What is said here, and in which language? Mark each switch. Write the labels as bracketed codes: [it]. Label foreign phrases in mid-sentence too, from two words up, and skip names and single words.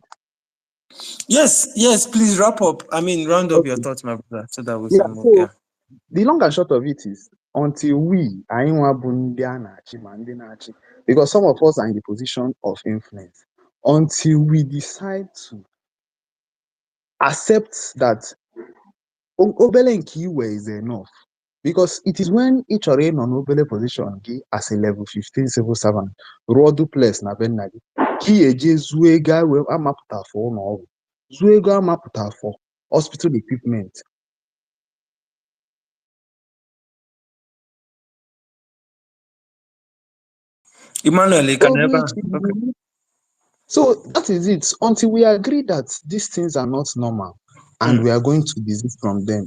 [en] Yes, please wrap up. I mean, round up your Okay. thoughts, my brother, so that we Yeah, can move. so Yeah. the long and short of it is until because some of us are in the position of influence, until we decide to accept that [ig] obele nke iwe [en] is enough, because it is when each or in on obele position as a level 15 civil servant [ig] ruo duplex na be nna gị ka ị eje zuo ego amapụta [en] for [ig] ụlọ ọgwụ, zuo ego amapụta [en] for hospital equipment. Emmanuel, you can never. Okay. So that is it. Until we agree that these things are not normal and we are going to desist from them.